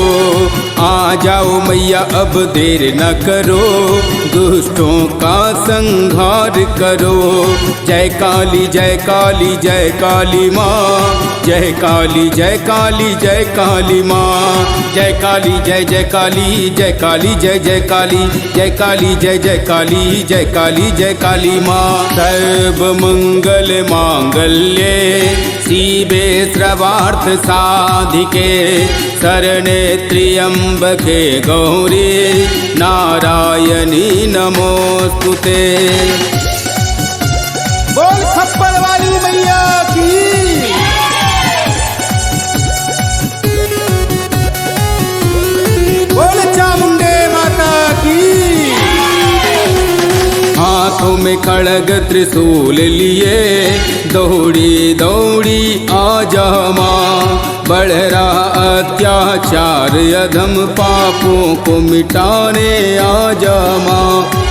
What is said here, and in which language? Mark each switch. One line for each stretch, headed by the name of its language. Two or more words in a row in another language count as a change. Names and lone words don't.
Hindi: आ जाओ मैया अब देर न करो, दुष्टों का संहार करो। जय काली जय काली जय काली माँ, जय काली जय काली जय काली माँ, जय काली जय काली जय काली जय काली, जय काली जय काली जय काली जय काली माँ।
Sanskrit: सर्व मंगल मांगल्ये शिवे सर्वार्थ साधिके, शरणे त्र्यंबके गौरी नारायणी नमोस्तुते।
Hindi: बोल खप्पड़ वाली मैया की। बोल चामुंडे माता की। हाथों में खड़ग त्रिशूल लिए दौड़ी दौड़ी आजा माँ, बढ़ रहा अत्याचार अधम पापों को मिटाने आजा माँ।